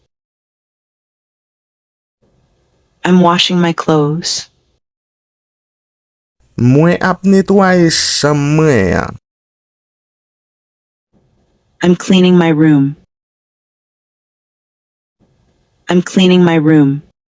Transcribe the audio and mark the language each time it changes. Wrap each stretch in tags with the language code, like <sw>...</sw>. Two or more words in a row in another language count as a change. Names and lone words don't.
<en>I'm washing my clothes.</en> <ht>Mwen ap netwaye cham mwen ya.</ht> <en>I'm cleaning my room. I'm cleaning my room.</en>